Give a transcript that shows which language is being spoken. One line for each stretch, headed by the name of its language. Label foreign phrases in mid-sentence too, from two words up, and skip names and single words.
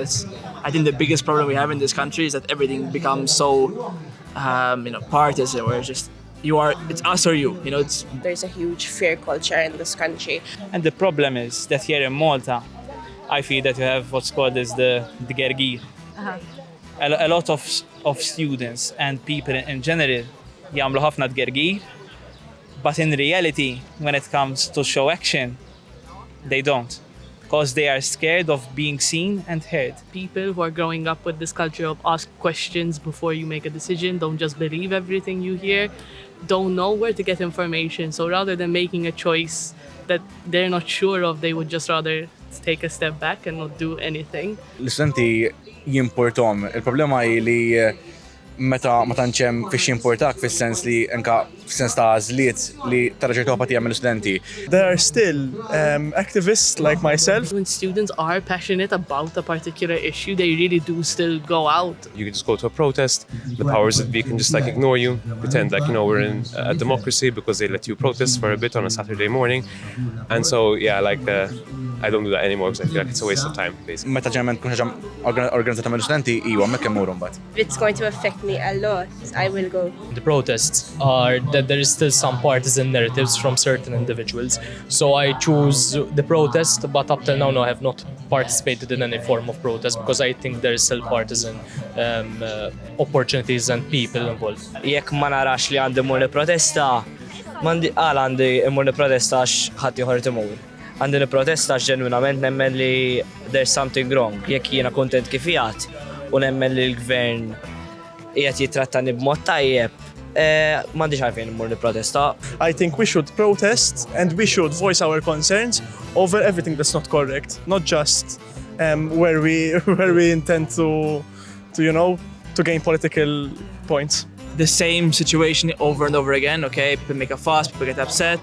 English: I think the biggest problem we have in this country is that everything becomes so partisan, where it's us or you. There's a huge fear culture in this country. And the problem is that here in Malta, I feel that you have what's called as the gergir. A lot of students and people in general
Maltese: jagħmlu ħafna gergir,
English: but in reality, when it comes to show action, they don't. Because they are scared of being seen and heard. People who are growing up with this culture of ask questions before you make a decision, don't just believe everything you hear, don't know where to get information. So rather than making a choice that they're not sure of, they would just rather take a step back and not do anything.
Maltese: L-istudenti jimportom. Il-problema li meta ma tantx hemm fiex jimportak fis-sens li anke fis-sens ta' għażliet li tara ċertu apatija mill-istudenti.
English: There are still activists like myself. When students are passionate about a particular issue, they really do still go out. You can just go to a protest, the powers that be can just ignore you, pretend we're in a democracy because they let you protest for a bit on a Saturday morning. And so, I don't do that anymore because I feel like it's a waste of time, basically.
Maltese: Meta ġeneralment tkun ħaġa organizzata mill-istudenti, hemmhekk immuru mbagħad.
English: If it's going to affect me a lot, I will go. The protests are that there is still some partisan narratives from certain individuals. So I choose the protest, but up till now, no, I have not participated in any form of protest because I think there is still partisan opportunities and people involved.
Maltese: Jekk ma narax li għandi mmur nipprotesta, għandi mmur nipprotesta għax ħadd ieħor imur. Għandi nipprotesta ġenwinament nemmen li
English: there's something wrong.
Maltese: Jekk jiena kuntent kif qiegħed u nemmen li l-gvern qiegħed jitrattani b'mod tajjeb, m'għandix għalfejn immur nipprotesta.
English: I think we should protest and we should voice our concerns over everything that's not correct, not just where we intend to gain political points. The same situation over and over again, okay? People make a fuss, people get upset.